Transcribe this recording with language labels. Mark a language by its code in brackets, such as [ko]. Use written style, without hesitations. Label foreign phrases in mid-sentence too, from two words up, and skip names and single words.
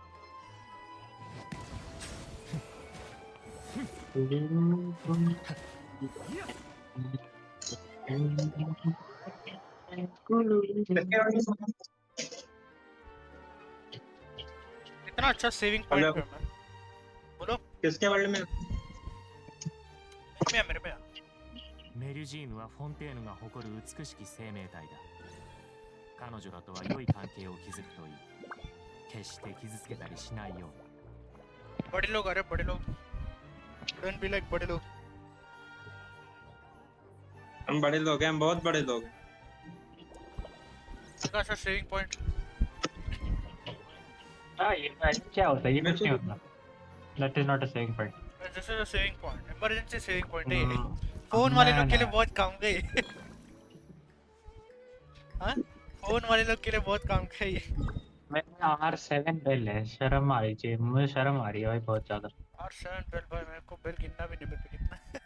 [hi] इतना अच्छा [en] saving point [hi] पे मैं बोलो किसके वर्ल्ड में? मेरे में [ja] メルジーヌはフォンテーヌが誇る美しき生命体だ。彼女らとは良い関係を築くといい。決して傷つけたりしないように。 [hi] बड़े लोग अरे बड़े लोग [en] don't be like [hi] बड़े लोग। हम बड़े लोग हैं, हम बहुत बड़े लोग हैं। अच्छा [en] saving point [hi] हाँ ये क्या होता है? ये कुछ नहीं होता। [en] That is not a saving point. this is a saving point, emergency saving point [hi] है ये। फोन वाले लोग के लिए बहुत काम का है। हाँ फोन वाले लोग के लिए बहुत काम का है ये। मैंने R7 बेल है, शर्म आ रही है मुझे, शर्म आ रही है भाई बहुत ज्यादा। R7 बेल भाई मेरे को बेल गिनना भी नहीं मेरे को कितना।